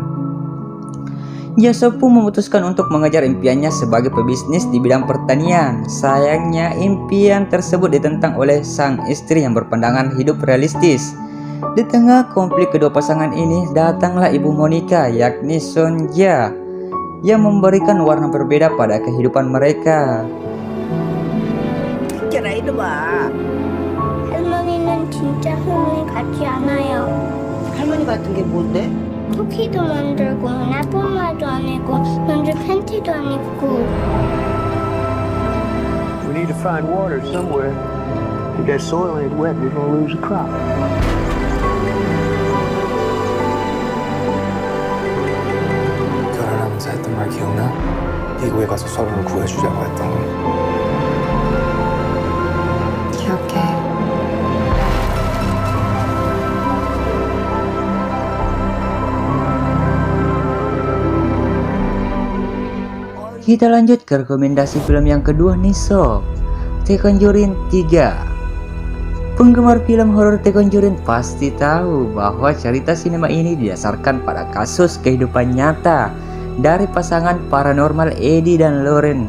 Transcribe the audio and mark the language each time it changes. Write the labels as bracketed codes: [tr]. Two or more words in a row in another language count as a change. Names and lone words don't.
[id] Jasub pun memutuskan untuk mengejar impiannya sebagai pebisnis di bidang pertanian. Sayangnya impian tersebut ditentang oleh sang istri yang berpandangan hidup realistis. Di tengah konflik kedua pasangan ini, datanglah ibu Monica yakni Sonja yang memberikan warna berbeda pada kehidupan mereka. [ko] 이봐. 할머니는 진짜 할머니 같지 않아요. 할머니 같은 게 뭔데? 쿠키도 만들고 나뿐만도 안 입고 먼저 팬티도 안 입고. [en] We need to find water somewhere. If that soil ain't wet, we're gonna lose a crop. [ko] 결혼하면서 했던 말 기억나? 미국에 가서 서로를 구해주자고 했던 거. 기억해. [id] Kita lanjut ke rekomendasi film yang kedua nih sob, The Conjuring 3. Penggemar film horor The Conjuring pasti tahu bahwa cerita sinema ini didasarkan pada kasus kehidupan nyata dari pasangan paranormal Eddie dan Lauren.